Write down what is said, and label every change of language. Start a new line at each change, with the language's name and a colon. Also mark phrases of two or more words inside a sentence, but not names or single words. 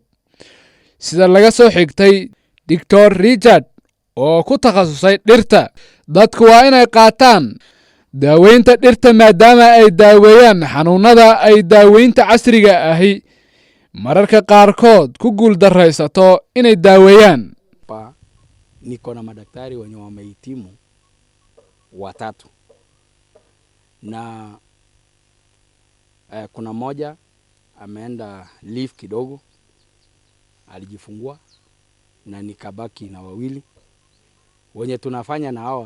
Somali: Sida laga soo xigtay Dr. Richard oo ku takhasusay dhirta, dadku waa inay qaataan daaweynta dhirta maadaama ay daaweeyaan xanuunada ay daaweynta casriga ahi mararka qaarkood ku guuldarraysato inay daaweeyaan.
Swahili: Niko na madaktari wenye wamehitimu 3 na kuna moja ameenda leave kidogo, alijifungua na nikabaki na 2 wenye tunafanya na hawa.